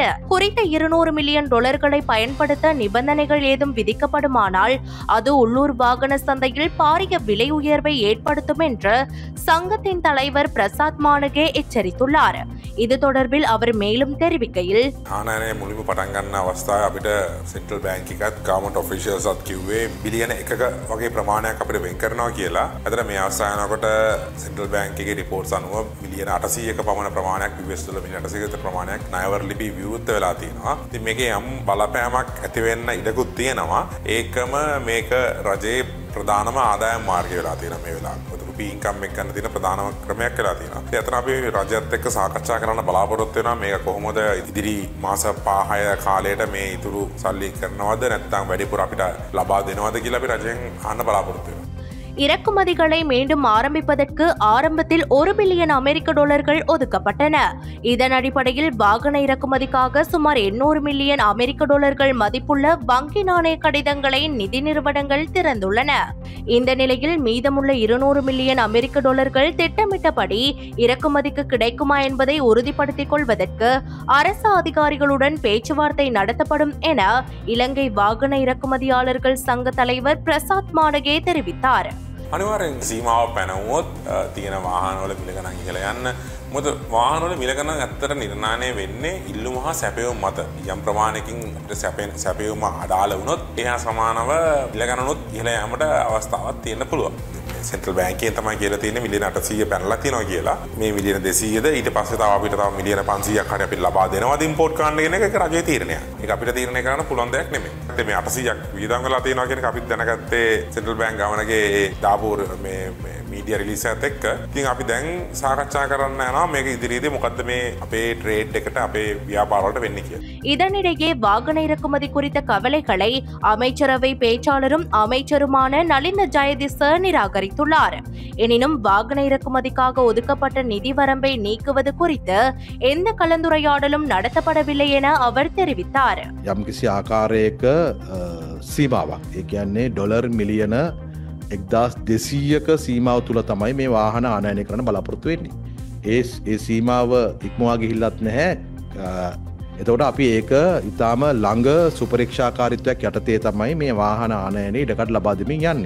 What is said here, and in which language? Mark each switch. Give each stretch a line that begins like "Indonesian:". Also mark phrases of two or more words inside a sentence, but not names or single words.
Tamil: குறித்த $200 மில்லியன் பயன்படுத்த நிபந்தனைகள் ஏதும் விதிக்கப்படுமானால் அது உள்ளூர் வாகன சந்தையில் பாரிய விலை உயர்வை ஏற்படுத்தும் என்று சங்கத்தின் தலைவர் பிரசாத் மானகே எச்சரித்துள்ளார். இது தொடர்பில் அவர் மேலும் தெரிவிக்கையில்,
Sinhala: සෙන්ට්‍රල් බැංක් එකත්
English: government officials
Sinhala: අත් කිව්වේ බිලියන 1ක වගේ ප්‍රමාණයක් අපිට වෙන් කරනවා කියලා. අතන මේ අවස්ථාවනකොට සෙන්ට්‍රල් බැංක් එකේ රිපෝට්ස් අනුව බිලියන 800ක පමණ ප්‍රමාණයක් US ඩොලර් මිලියන 800ක ප්‍රමාණයක් ණයවර ලිපි විවෘත වෙලා තියෙනවා. ඉතින් මේකේ යම් බලපෑමක් ඇති වෙන්න ඉඩකුත් තියෙනවා. ඒකම මේක රජයේ ප්‍රධානම ආදායම් මාර්ගය වෙලා තියෙනවා මේ වෙලාවට. ඉන්කම් එක ගන්න තියෙන ප්‍රධානම ක්‍රමයක් වෙලා තියෙනවා. ඒ අතර අපි රජයත් එක්ක සාකච්ඡා කරන්න බලාපොරොත්තු වෙනවා මේක කොහොමද ඉදිරි මාස 5-6 කාලයට මේ ඉතුරු සල්ලි කරනවද නැත්නම් වැඩිපුර අපිට ලබා දෙනවද කියලා අපි රජයෙන් අහන්න බලාපොරොත්තු වෙනවා.
Tamil: இறக்குமதிகளை மீண்டும் ஆரம்பிப்பதற்கு ஆரம்பத்தில் $1 பில்லியன் ஒதுக்கப்பட்டன. இதன் அடிப்படையில் வாகன இறக்குமதிக்காக சுமார் $800 மில்லியன் மதிப்புள்ள வங்கி நாணய கடிதங்களை நிதி நிறுவனங்கள் திறந்துள்ளன. இந்த நிலையில் மீதமுள்ள $200 மில்லியன் திட்டமிட்டபடி இறக்குமதிக்கு கிடைக்குமா என்பதை உறுதிப்படுத்திக் கொள்வதற்கு அரசு அதிகாரிகளுடன் பேச்சுவார்த்தை நடத்தப்படும் என இலங்கை வாகன இறக்குமதியாளர்கள் சங்க தலைவர் பிரசாத் மானகே தெரிவித்தார்.
Sinhala: අනිවාර්යෙන් සීමාව පැනවුවොත් තියෙන වාහනවල මිල ගණන් ඉහළ යන්න. මොකද වාහනවල මිල ගණන් ඇත්තට නිර්ණය වෙන්නේ ඉල්ලුම හා සැපයුම මත. යම් ප්‍රමාණයකින් අපිට සැපයුම අඩාල වුණොත් එහා සමානව මිල ගණනුත් ඉහළ යාමට අවස්ථාවක් තියෙන්න පුළුවන්. සෙන්ට්‍රල් බැංකයෙන් තමයි කියලා තියෙන්නේ මිලියන 800 පැනලා තියෙනවා කියලා. මේ මිලියන 200ද ඊට පස්සේ තව අපිට තව මිලියන 500ක් හරි අපිට ලබා දෙනවද ඉම්පෝට් කරන්න කියන එක රජයේ තීරණයක්. ඒක අපිට තීරණය කරන්න පුළුවන් දෙයක් නෙමෙයි. මේ 800ක් වියදම් වෙලා තියෙනවා කියන එක අපිත් දැනගත්තේ සෙන්ට්‍රල් බැංක් ගමනගේ දාපු මේ
English: media release
Sinhala: එකත් එක්ක. ඉතින් අපි දැන් සාකච්ඡා කරන්න යනවා මේක ඉදිරියේදී මොකද්ද මේ අපේ ட்ரேட் එකට අපේ ව්‍යාපාර වලට වෙන්නේ කියලා.
Tamil: இதனிடையே வாகன இறக்குமதி குறித்த கவலைகளை அமைச்சரவை பேச்சாளரும் அமைச்சருமான நலிந்த ஜெயதிச நிராகரித்துள்ளார். எனினும் வாகன இறக்குமதிக்காக ஒதுக்கப்பட்ட நிதி வரம்பை நீக்குவது குறித்து எந்த கலந்துரையாடலும் நடத்தப்படவில்லை என அவர் தெரிவித்தார்.
Sinhala: යම්කිසි ආකාරයක සීමාවක්, ඒ කියන්නේ ඩොලර් මිලියන 1200ක සීමාව තුල තමයි මේ වාහන ආනයනය කරන්න බලාපොරොත්තු වෙන්නේ. ඒ සීමාව ඉක්මවා ගිහිල්ලත් නැහැ. එතකොට අපි ඒක ඊටාම ළඟ සුපරීක්ෂාකාරීත්වයක් යටතේ තමයි මේ වාහන ආනයනයේ ඉඩකඩ ලබා දෙමින් යන්නේ.